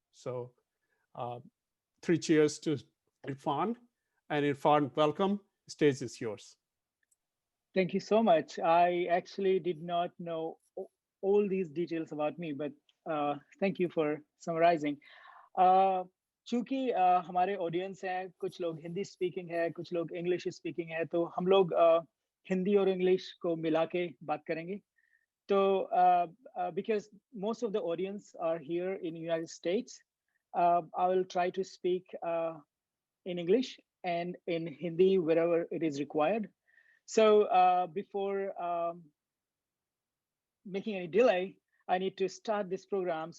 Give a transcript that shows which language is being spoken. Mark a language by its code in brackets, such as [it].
[en] So 3 cheers to Irfan. And Irfan, welcome. Stage is yours. Thank you so much. I actually did not know all these details about me, but thank you for summarizing. [hi] चूंकि हमारे audience हैं, कुछ लोग Hindi speaking है, कुछ लोग English speaking है, तो हम लोग हिंदी और इंग्लिश को मिला के बात करेंगे. [en] तो because most of the audience are here in United States, I will try to speak in English and in Hindi wherever it is required. So before making any delay, I need to start this program.